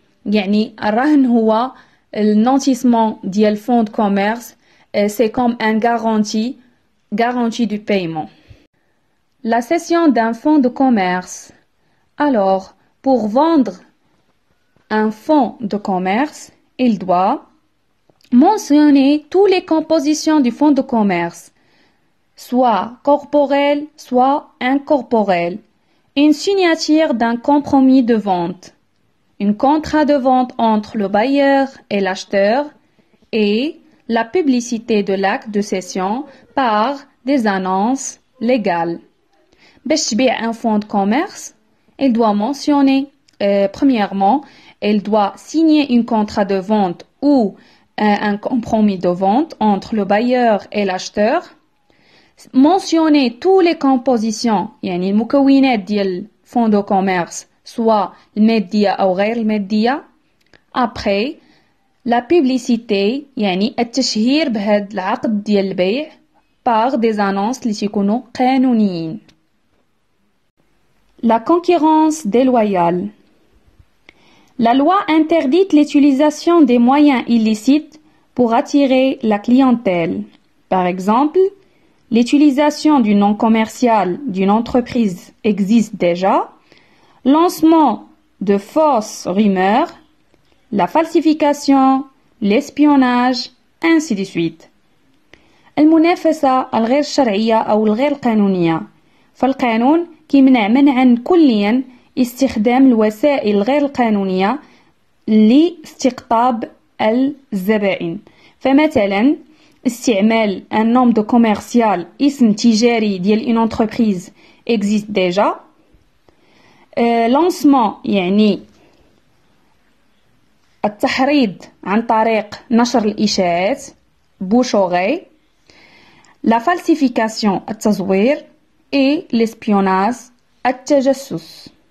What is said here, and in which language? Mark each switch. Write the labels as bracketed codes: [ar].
[ar] يعني الرهن هو [fr] النونتيسمون ديال فون دو كوميرس سي كوم ان garantie du paiement. La cession d'un fonds de commerce. Alors, pour vendre un fonds de commerce, il doit mentionner toutes les compositions du fonds de commerce, soit corporelles, soit incorporelles, une signature d'un compromis de vente, un contrat de vente entre le bailleur et l'acheteur et la publicité de l'acte de cession par des annonces légales. [ar] باش تبيع [fr] un fonds de commerce, il doit mentionner premièrement elle doit signer un contrat de vente ou un compromis de vente entre le bailleur et l'acheteur. Mentionner toutes les compositions, [ar] يعني المكونات ديال [fr] fonds de commerce, soit [ar] المادية أو غير المادية. [fr] Après, la publicité, [ar] يعني التشهير بهذا العقد ديال البيع [fr] par des annonces [ar] اللي تيكونوا قانونيين. [fr] La concurrence déloyale. La loi interdit l'utilisation des moyens illicites pour attirer la clientèle. Par exemple, l'utilisation du nom commercial d'une entreprise existe déjà, lancement de fausses rumeurs, la falsification, l'espionnage, ainsi de suite. [ar] المنافسة الغير شرعية أو الغير قانونية. فالقانون كيمنع منعا كليا استخدام الوسائل الغير القانونية لاستقطاب الزبائن. فمثلا استعمال [fr] un nom de commercial [ar] اسم تجاري ديال [fr] une entreprise existe déjà. [ar] lancement يعني التحريض عن طريق نشر الإشاعات بوشوغي. [fr] la falsification [ar] التزوير [fr] et l'espionnage [ar] التجسس.